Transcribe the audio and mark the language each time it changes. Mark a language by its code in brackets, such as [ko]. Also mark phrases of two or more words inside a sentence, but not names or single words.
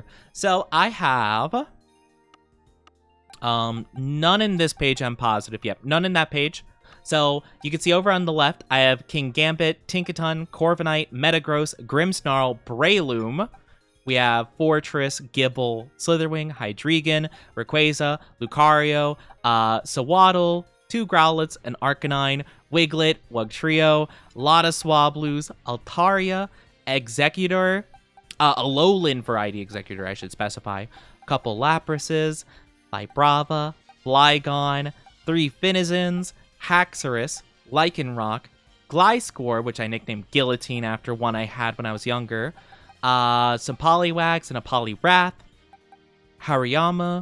[en] So I have... none in this page, I'm positive. Yep, none in that page. So you can see over on the left, I have King Gambit, Tinkaton, Corviknight, Metagross, Grimmsnarl, Breloom. We have Fortress, Gible, Slitherwing, Hydreigon, Rayquaza, Lucario, Sawaddle, 2 Growlithe, an Arcanine, Wiglet, Wugtrio, a lot of Swablues, Altaria, Executor, a Alolan variety Executor, I should specify, a couple Laprases, Vibrava, Flygon, 3 Finizons, Haxorus, Lycanroc, Gliscor, which I nicknamed Guillotine after one I had when I was younger, some Poliwags and a Poliwrath, Hariyama.